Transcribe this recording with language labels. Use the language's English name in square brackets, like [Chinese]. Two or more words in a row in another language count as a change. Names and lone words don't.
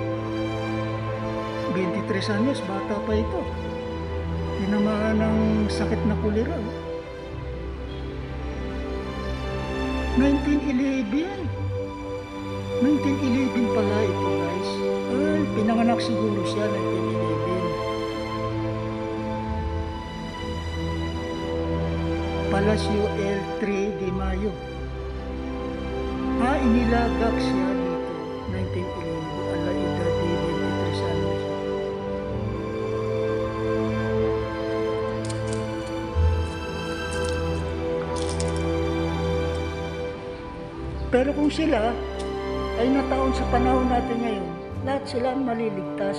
[Filipino] 23 anyos, bata pa ito. Tinamaan ng sakit na kolera. 1911. 1911 pala ito guys. Ay, pinanganak siguro siya 1911. [Spanish] Palacio el 3 de Mayo. [Filipino] Inilagak siya dito 1911 [Spanish] ala edad de 23 anos. [Filipino] Pero kung sila ay nataon sa panahon natin ngayon, lahat sila maliligtas.